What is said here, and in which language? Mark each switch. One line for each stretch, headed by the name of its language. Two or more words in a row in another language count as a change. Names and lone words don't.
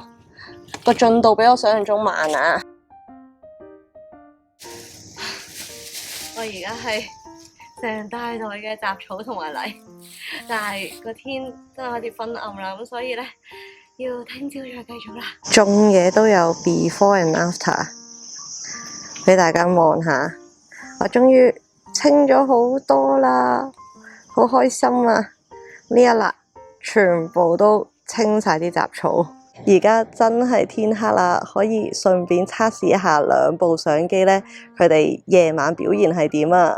Cantonese: 個進度比我想象中慢啊！我而家係成大袋嘅雜草同埋泥，但係個天真係開始昏暗啦，咁所以咧要聽朝再繼續啦。種嘢都有
English: before and after，
Cantonese: 俾大家望下。我終於清咗好多啦，好開心啊！呢一粒全部都清晒啲雜草。而家真係天黑啦，可以順便測試一下兩部相機咧，佢哋夜晚表現係點啊？